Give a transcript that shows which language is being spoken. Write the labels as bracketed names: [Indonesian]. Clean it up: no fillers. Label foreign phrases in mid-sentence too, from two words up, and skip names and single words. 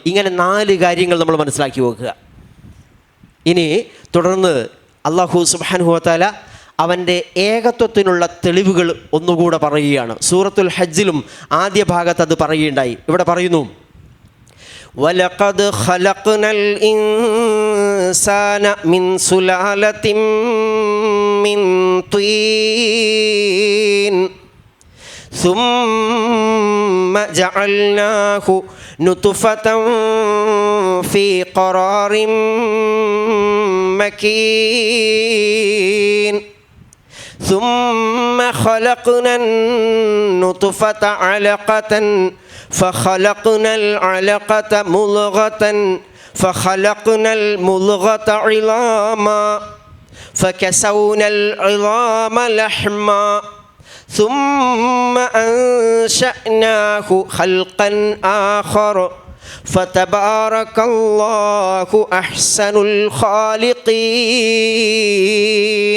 [Malayalam] ഇങ്ങനെ 4 കാര്യങ്ങൾ നമ്മൾ മനസ്സിലാക്കി വെക്കുക. ഇനി തുടർന്ന് [Arabic] الله سبحانه وتعالى [Malayalam] അവൻ്റെ ഏകത്വത്തിനുള്ള തെളിവുകൾ ഒന്നുകൂടെ പറയുകയാണ്. സൂറത്തുൽ ഹജ്ജിലും ആദ്യ ഭാഗത്ത് അത് പറയുകയുണ്ടായി. ഇവിടെ പറയുന്നു: [Arabic] ولقد خلقنا الإنسان من سلالة من طين ثم جعلناه نطفة في قرار مكين ثم خلقنا النطفة علقة فخلقنا العلقة مضغة فخلقنا المضغة عظاما فكسونا العظام لحما ثم أنشأناه خلقا آخر فتبارك الله أحسن الخالقين.